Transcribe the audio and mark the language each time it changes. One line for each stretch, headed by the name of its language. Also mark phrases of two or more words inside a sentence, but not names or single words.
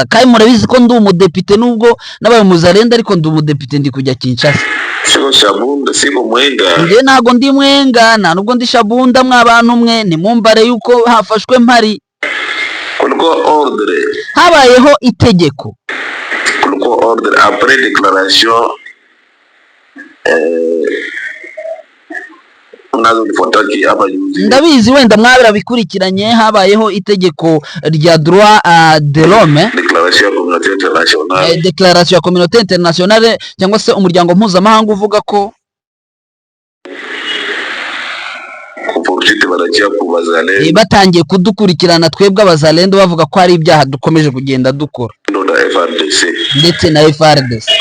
Kinyarwanda: Kandi murabizi ko ndi umudepite, nubwo nabaye Muzalendo ariko ndi umudepite, ndi kujya Kinshasa. Nge ntago ndi Mwenga, nta nubwo ndi Shabunda. Mwabantu mwe nimumbare yuko hafashwe mpari, habayeho itegeko
French: après déclaration
Kinyarwanda: ndabizi wenda mwabira bikurikiranye. Habayeho itegeko rya
French: droit de l'homme,
Kinyarwanda: déclaration ya
French: communauté internationale
Kinyarwanda: cyangwa se umuryango mpuzamahanga uvuga ko batangiye kudukurikirana twebwe Abazalendo, bavuga ko hari ibyaha dukomeje kugenda dukora ndetse na FRDC.